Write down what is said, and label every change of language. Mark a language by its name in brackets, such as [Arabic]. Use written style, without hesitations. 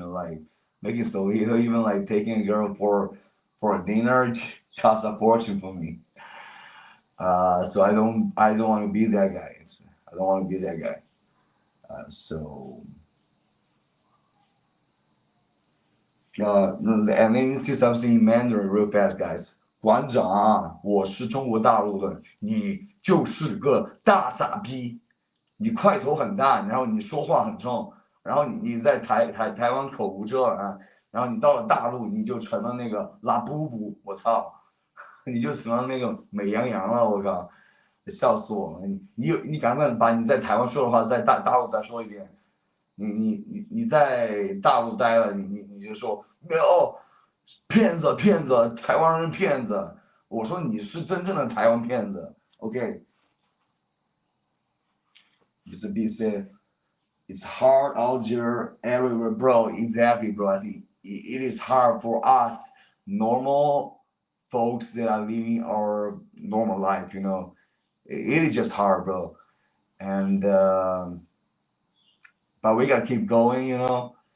[English] Like making so little, even like taking a girl for a dinner costs a fortune for me. So I don't want to be that guy. I don't want to be that guy. So and let me see something in Mandarin real fast, guys. [Chinese] 馆长啊，我是中国大陆的，你就是个大傻逼，你块头很大，然后你说话很重，然后你在台湾口无遮拦，然后你到了大陆你就成了那个拉布布，我操，你就成了那个美羊羊了，我靠，笑死我了！你敢不敢把你在台湾说的话在大陆再说一遍？你在大陆待了，你就说没有骗子，台湾人骗子。我说你是真正的台湾骗子。 [English] OK。 Mr. B said, "It's hard out there everywhere, bro." Exactly, bro. I think it is hard for us normal folks that are living our normal life. You know, it is just hard, bro. And but we gotta keep going, you know.